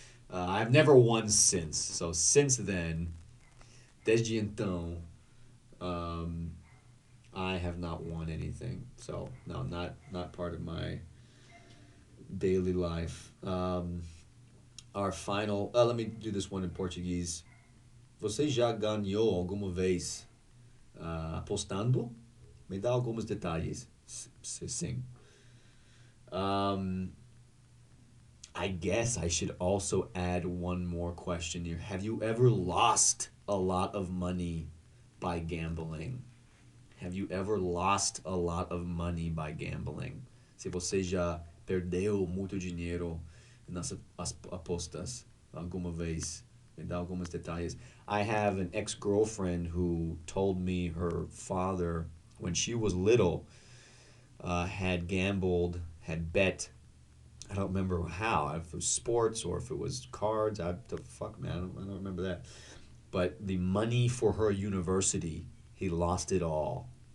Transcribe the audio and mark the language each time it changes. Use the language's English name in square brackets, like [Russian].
[English] I've never won since. So since then, [Portuguese] desde então, [English] um, I have not won anything. So no, not part of my daily life. Our final. Let me do this one in Portuguese. [Portuguese] Você já ganhou alguma vez apostando? Me dá alguns detalhes. Sim. [English] Um, I guess I should also add one more question here. Have you ever lost a lot of money by gambling? Have you ever lost a lot of money by gambling? [Portuguese] Se você já perdeu muito dinheiro nas apostas alguma vez, me dá alguns detalhes. [English] I have an ex-girlfriend who told me her father, when she was little, had gambled, had bet. I don't remember how, if it was sports or if it was cards. The fuck, man, I don't remember that. But the money for her university, he lost it all.